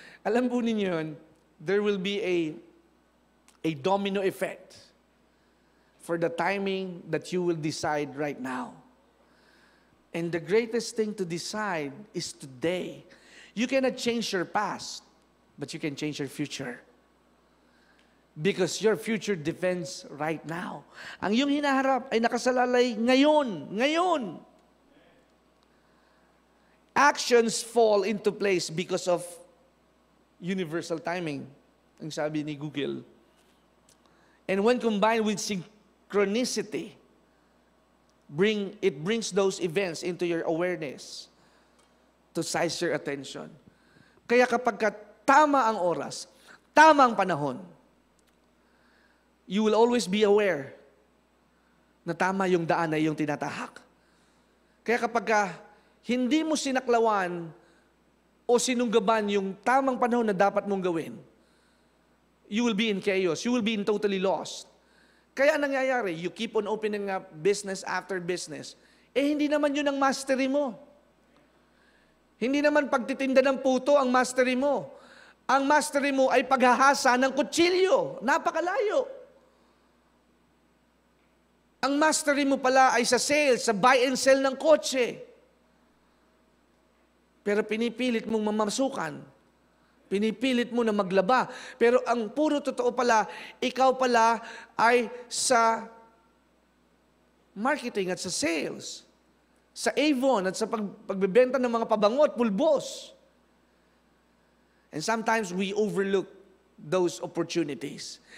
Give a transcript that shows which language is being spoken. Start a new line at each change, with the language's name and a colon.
Filipino: Alam po ninyo yun,
English: there will be a domino effect for the timing that you will decide right now. And the greatest thing to decide is today. You cannot change your past, but you can change your future. Because your future depends right now.
Filipino: Ang iyong hinaharap ay nakasalalay ngayon. Ngayon.
English: Actions fall into place because of universal timing,
Filipino: ang sabi ni Google.
English: And when combined with synchronicity, it brings those events into your awareness to seize your attention.
Filipino: Kaya kapag tama ang oras, tama ang panahon,
English: you will always be aware
Filipino: na tama yung daan na iyong tinatahak. Kaya kapag hindi mo sinaklawan o sinunggaban yung tamang panahon na dapat mong gawin,
English: you will be in chaos. You will be in totally lost.
Filipino: Kaya nangyayari,
English: you keep on opening up business after business.
Filipino: Hindi naman yun ang mastery mo. Hindi naman pagtitinda ng puto ang mastery mo. Ang mastery mo ay paghahasa ng kutsilyo. Napakalayo. Ang mastery mo pala ay sa sales, sa buy and sell ng kotse. Pero pinipilit mong mamasukan. Pinipilit mo na maglaba. Pero ang puro totoo pala, ikaw pala ay sa marketing at sa sales. sa Avon at sa pagbebenta ng mga pabango at pulbos.
English: And sometimes we overlook those opportunities.